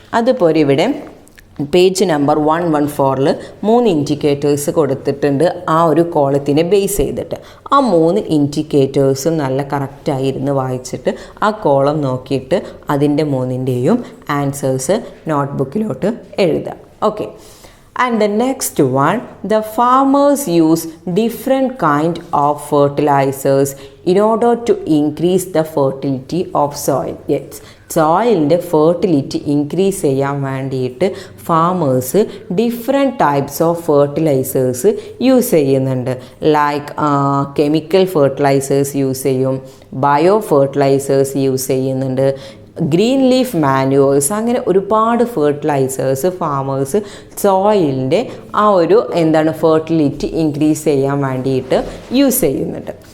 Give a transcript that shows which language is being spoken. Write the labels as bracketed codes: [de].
[ml] അതുപോലെ ഇവിടെ page number 114 3 indicators കൊടുത്തിട്ടുണ്ട് ആ ഒരു കോളത്തിനെ ബേസ് ചെയ്തിട്ട്. ആ 3 ഇൻഡിക്കേറ്റേഴ്സും നല്ല കറക്റ്റായിരുന്ന് വായിച്ചിട്ട് ആ കോളം നോക്കിയിട്ട് അതിൻ്റെ 3ൻ്റെയും ആൻസേഴ്സ് നോട്ട്ബുക്കിലോട്ട് എഴുതാം. [en] Okay, and the next one, the farmers use different kind of fertilizers in order to increase the fertility of soil. Yes, [ml] സോയിലിൻ്റെ fertility increase ചെയ്യാൻ വേണ്ടിയിട്ട് farmers different types of fertilisers use ചെയ്യുന്നുണ്ട്. Like chemical fertilisers use ചെയ്യും, bio fertilisers use ചെയ്യുന്നുണ്ട്, green leaf manures, അങ്ങനെ ഒരുപാട് fertilisers farmers സോയിലിൻ്റെ ആ ഒരു fertility increase ചെയ്യാൻ വേണ്ടിയിട്ട് യൂസ് ചെയ്യുന്നുണ്ട്.